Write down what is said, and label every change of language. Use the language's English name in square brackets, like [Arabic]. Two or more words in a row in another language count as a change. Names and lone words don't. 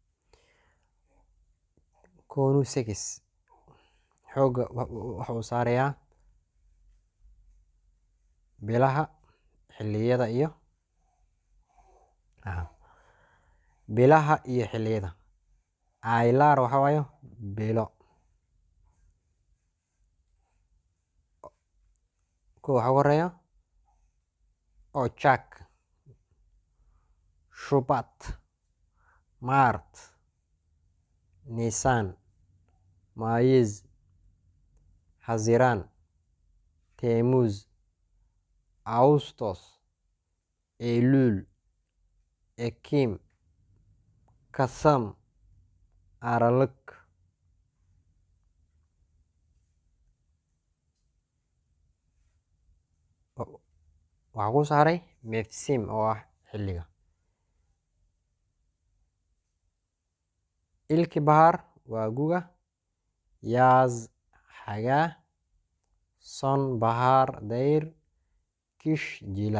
[Turkish] Konu Sekis [Somali] xooga waxa uu saarayaa bilaha, xilliyada iyo bilaha iyo xilliyada. Aylar waxa waayo bilo. Kuwa waxa ugu horeeya [Turkish] Ocak, Shubat, Mart, Nisan, Mayız, Haziran, Temmuz, Ağustos, Eylül, Ekim, Kasım, Aralık. [Somali] Waxaa ku saaray Mevsim oo ah xilliga. Ilkibahar waa guga, Yaz xagaa, Sonbahar dayr, Kish jiilal.